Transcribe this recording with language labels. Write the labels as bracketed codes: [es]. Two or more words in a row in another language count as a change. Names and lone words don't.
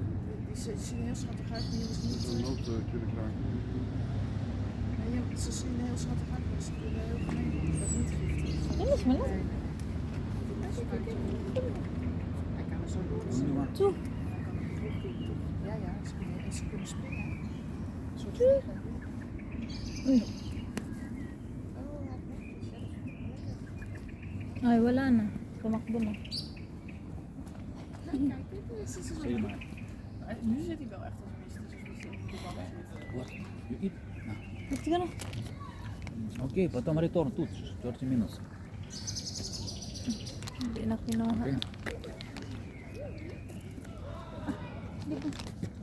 [nl] Die zien heel schattig uit, maar je is niet... Ze zien heel schattig uit, maar ze kunnen heel gemeen. Dat is niet giftig. [tl] Yan is malaki. [nl] Hij kan er zo door. Toe. Ja, ze kunnen springen. Een soort vliegen. [tl] Uy. Ay, wala na. Tumakbo na. [nl] Say maar. Nu zit hij wel echt als een mist. [en] What? You eat? Let's go na. Okay, потом return тут, 30 minutes. [tl] Hindi na kinuha. [en] Okay. [tl] Di ba?